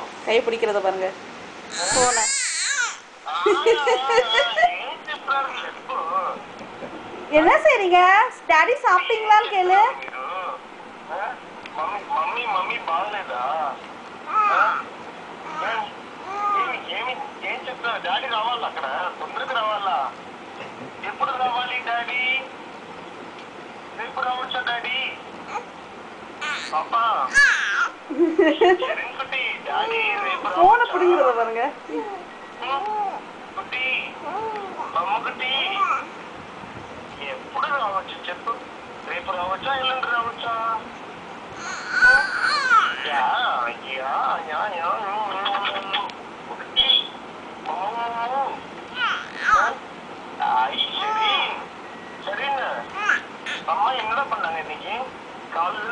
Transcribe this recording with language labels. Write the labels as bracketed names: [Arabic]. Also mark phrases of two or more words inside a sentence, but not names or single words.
[Tamil] கை பிடிக்கிறத பாருங்க போன என்ன செய்றீங்க? டாடி சாப்பிட்டீங்களான்னு கேளு. [Telugu] మమ్మీ మమ్మీ బాగలేదా? ఏం చెప్తా? డాడీ రావాలా? అక్కడ తొందరగా రావాలా? ఎప్పుడు రావాలి డాడీ? రేపు రావచ్చా డాడీ? పాపా కుట్టి డాడీ రేపు [Tamil] போன பிடிக்கிறத பாருங்க. [Telugu] కుట్టి అమ్మ కుట్టి ఎప్పుడు రావచ్చు చెప్పు? రేపు రావచ్చా ఎల్లుండి రావచ్చా? [Tamil] சரிங்க அம்மா என்னடா பண்ணாங்க இன்னைக்கு காலையில?